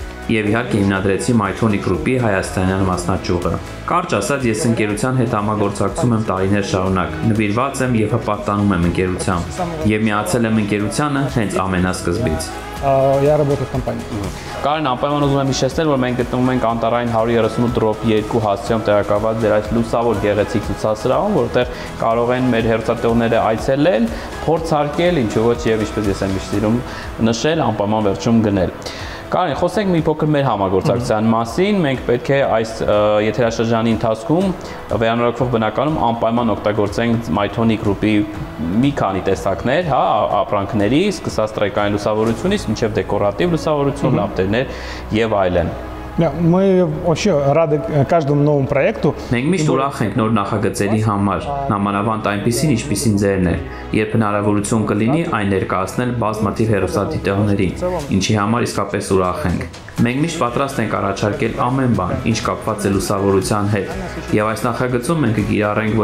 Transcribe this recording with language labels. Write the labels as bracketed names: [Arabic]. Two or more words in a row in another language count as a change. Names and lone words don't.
[Armenian] եւ իհարկե հիմնադրեցի Mytonic Group-ի հայաստանյան մասնաճյուղը։ Կարճ ասած, ես ընկերության հետ համագործակցում եմ տարիներ շարունակ, նվիրված եմ եւ հպարտանում եմ ընկերությամբ եւ միացել եմ ընկերությանը հենց ամենասկզբից։ [Russian] Я работаю в компании. [Armenian] Կարեն, անպայման ուզում եմ հիշեցնել, որ մենք գտնվում ենք Անտարային 138/2 հասցեում տեղակայված ձեր այս լուսավոր գեղեցիկ ցուցասրահում, որտեղ կարող են մեր հեռուստատեղները այցելել, փորձարկել, ինչու ոչ եւ ինչպես ես եմ սիրում նշել, անպայման վերջում գնել։ Կարեն, խոսենք մի փոքր մեր համագործակցության մասին։ Մենք պետք է այս եթերաշրջանի ընթացքում վերանորոգվող բնականում անպայման օգտագործենք Mytonic Group-ի մի քանի տեսակներ, հա, ապրանքների, սկսած տրեկային լուսավորությունից մինչև դեկորատիվ լուսավորություն, լապտերներ եւ այլն։ [Russian] Мы вообще рады каждому новому проекту. [Armenian] Մենք միշտ ուրախ ենք նոր նախագծերի համար, նամանավանդ այնպիսին, ինչպիսին ձերն է, երբ հնարավորություն կլինի այն ներկայացնել բազմաթիվ հեռուստադիտողների, ինչի համար իսկապես ուրախ ենք։ Մենք միշտ պատրաստ ենք առաջարկել ամեն բան, ինչ կապված է լուսավորության հետ, եւ այս նախագծում մենք կկիրառենք ոչ